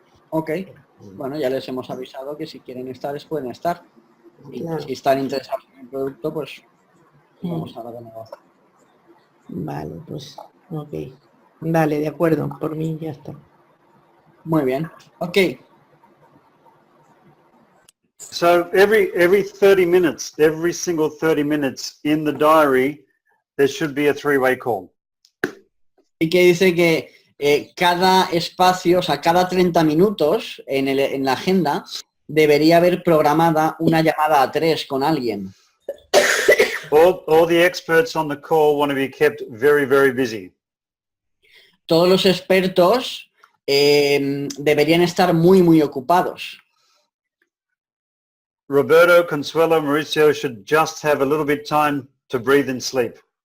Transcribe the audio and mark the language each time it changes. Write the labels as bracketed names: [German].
[Spanish] Ok, bueno, ya les hemos avisado que si quieren estar, pueden estar. Y Claro. si están interesados en el producto, pues vamos a hablar de negocio. Vale, pues, ok. Vale, de acuerdo, por mí ya está. Muy bien, ok. [English] So every 30 minutes, every single 30 minutes in the diary, there should be a three-way call. [Spanish] Y que dice que cada espacio, o sea, cada 30 minutos en la agenda, debería haber programada una llamada a 3 con alguien. [English] All the experts on the call want to be kept very, very busy. [Spanish] Todos los expertos deberían estar muy ocupados. [English] Roberto, Consuelo, Mauricio should just have a little bit time to breathe and sleep.